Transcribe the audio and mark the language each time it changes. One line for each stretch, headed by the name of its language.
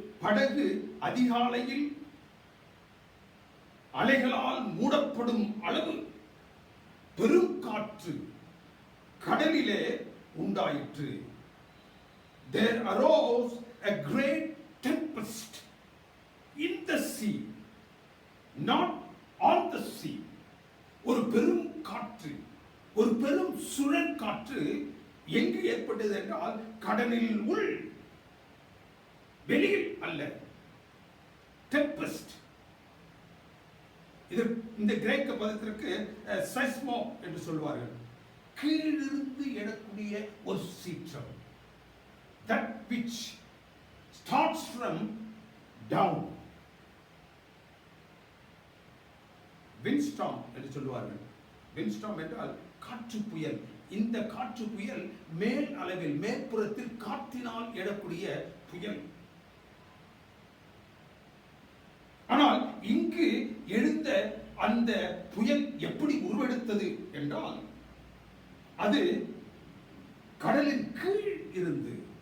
Tamil: படகு அதிகாலையில் அலைகளால் மூடப்படும் அளவு பெரும் காற்று கடலிலே உண்டாயிற்று.
English: There arose a great tempest in the sea, not on the sea.
Tamil: ஒரு பெரும் காற்று, ஒரு பெரும் சுழல் காற்று எங்கு ஏற்பட்டது என்றால் கடலில் உள், வெளியில் அல்ல. டெம்பஸ்ட், இது இந்த கிரேக்க பதத்திற்கு சைஸ்மோ என்று சொல்வார்கள். கீழிருந்து எழக்கூடிய ஒரு சீற்றம்,
English: that which starts from down.
Tamil: windstorm என்று சொல்வார்கள். windstorm என்றால் காற்று புயல். இந்த காற்று புயல் மேல் அளவில், மேற்புறத்தில் காற்றினால் எழக்கூடிய புயல். ஆனால் இங்கு எழுந்த அந்த புயல் எப்படி உருவெடுத்தது என்றால் அது கடலின் கீழ் இருந்து.